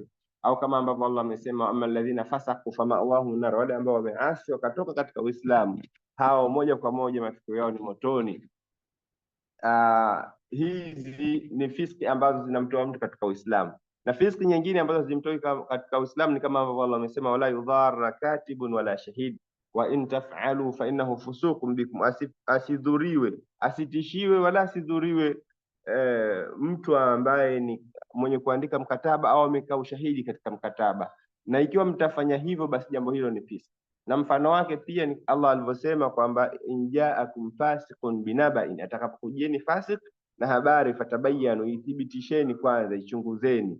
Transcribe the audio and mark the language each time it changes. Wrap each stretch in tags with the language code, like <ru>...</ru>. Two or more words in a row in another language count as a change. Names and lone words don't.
<sw>Au kama ambavyo Allah amesema</sw> <ar>أما الذين فسقوا فمأواهم نار,</ar> <sw>wale ambao wameasi wakatoka katika Uislamu, hao moja kwa moja mafikio yao ni motoni. Hizi ni fiski ambazo zinamtoa mtu katika Uislamu, Na fiski nyingine ambazo zimtoi katika Uislamu ni kama ambavyo Allah amesema,</sw> <ar>ولا يضار كاتب ولا شهيد وإن تفعلوا فإنه فسوق بكم,</ar> <sw>asidhuriwe, asitishiwe wala asidhuriwe mtu ambaye ni mwenye kuandika mkataba au amekaa ushahidi katika mkataba, na ikiwa mtafanya hivyo basi jambo hilo ni fiski. Na mfano wake pia ni Allah alivyosema kwamba</sw> <ar>إن جاءكم فاسق بنبإ,</ar> <sw>atakapokujieni fasik na habari, fatabayanu, ithibitisheni kwanza, ichunguzeni.</sw>